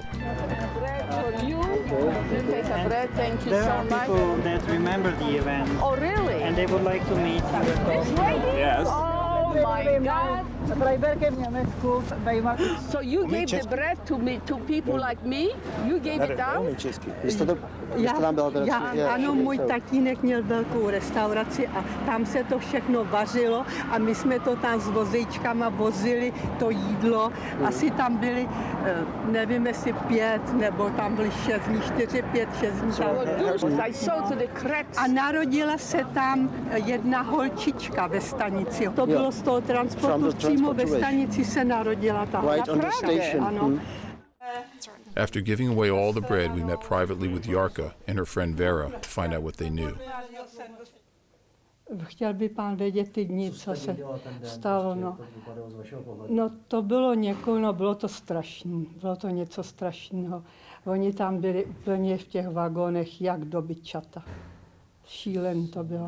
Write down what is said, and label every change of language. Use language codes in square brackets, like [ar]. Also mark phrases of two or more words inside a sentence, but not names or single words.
[en] Bread for you. You take a bread. Thank you There so are much. people that remember the event. Oh, really? And they would like to meet you. This lady? Yes. Oh, my God. So you gave the bread to me, to people like me? You gave it out? [cs] Ano, můj tatínek měl velkou restauraci a tam se to všechno vařilo a my jsme to tam s vozejčkama vozili, to jídlo. Asi tam byli, nevím jestli 5, nebo tam byli 6 dní, 4, 5, 6 dní. A narodila se tam jedna holčička ve stanici. To bylo z toho transportu, přímo ve stanici se narodila ta holčička. Ano. [en] After giving away all the bread, we met privately with Yarka and her friend Vera to find out what they knew. [cs] Chtěl by pán vědět ty dny, co se stalo. No to bylo bylo to strašné, bylo to něco strašného. Oni tam byli úplně v těch vagónech, jak dobyčata. Šílen to bylo.